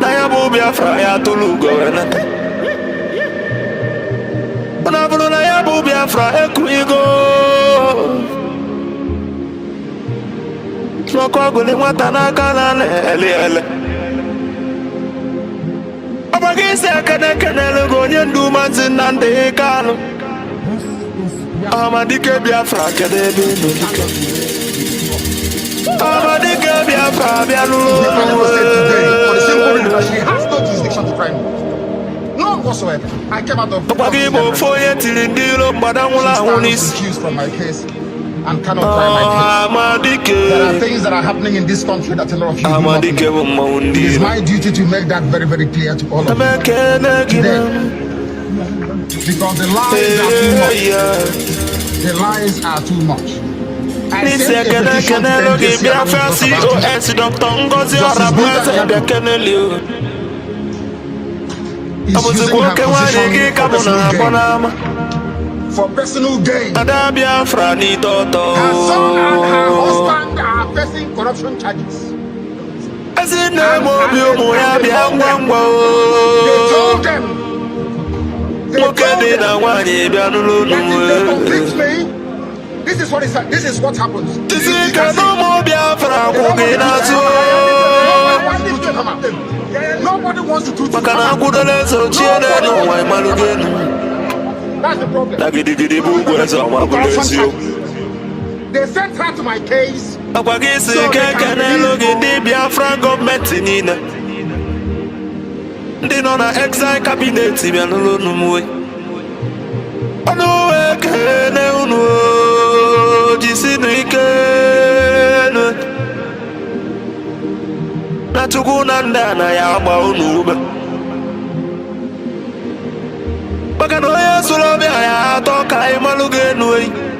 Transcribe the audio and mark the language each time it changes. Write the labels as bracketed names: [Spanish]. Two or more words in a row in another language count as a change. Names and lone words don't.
[Igbo] na ya bụ Biafra ya tụrụ ugo wenata na bụrụ na ya bụ Biafra ekuigo n'ọkụ ọgụli nwata n'aka na ele ọgbaghị isi ekene kenelu gị onye ndu Maazị Nnamdi Kanu Amadike Biafra kedu ebe ị nọ dike Amadike Biafra bịa n'ụlọ [English] she has no jurisdiction to try me. None whatsoever. I came out of [Igbo] ọgbaghị Igbo ofe onye tiri ndị ilo mgbada nwụrụ anwụ n'isi [English] accused from my case and cannot try my case. [Igbo] Amadike [English] There are things that are happening in this country that a lot of you do not [Igbo] Amadike bụ [English] know. [Igbo] mmanwụ ndị [English] It is [Igbo] ilo [English] my duty to make that very, very clear to all of you. [Igbo] emekene gị na [English] Because the lies are too much. The lies are too much. I [Igbo] n'isi [English] sent a [Igbo] ekene [English] petition to [Igbo] kenelu [English] the [Igbo] gị [English] NJC [Igbo] Biafra COS DrNgoziOrabueze bịa keneli o [English] is using her [Igbo] gị ka mụ na akpọ n'ama [English] for personal gain. [Igbo] Ada Biafra n'ịtọtọ [English] Her son and her husband are facing corruption charges. [Igbo] ezi na-eme obi ụmụ ya bịa ngwa ngwa [English] They told them. [Igbo] nwoke dị na nwaanyị bịa n'ụlọ unu [English] This is what happens. [Igbo] isi ka n'ụmụ Biafra kwụ gị n'azụ [English] Nobody wants to do it. [Igbo] maka na akwụdola eze ochie n'ụwa ịmalụ gị enu [English] That's the problem. [Igbo] na gidigidi bụ ugwu eze ọma bụrụ eziokwu [English] They sent her to my case. [Igbo] ọkwa gị si ike kenelu gị ndị Biafra gọọmenti niile ndị nọ na [English] exile cabinet [Igbo] bịa n'ụlọ unu mwe ọnụ wee kene unu jisinu ike na Chukwu na ndị a na ya agba unu ube maka na onye sụrụ ọbịa ya atọ ka anyị malụ gị enu eyi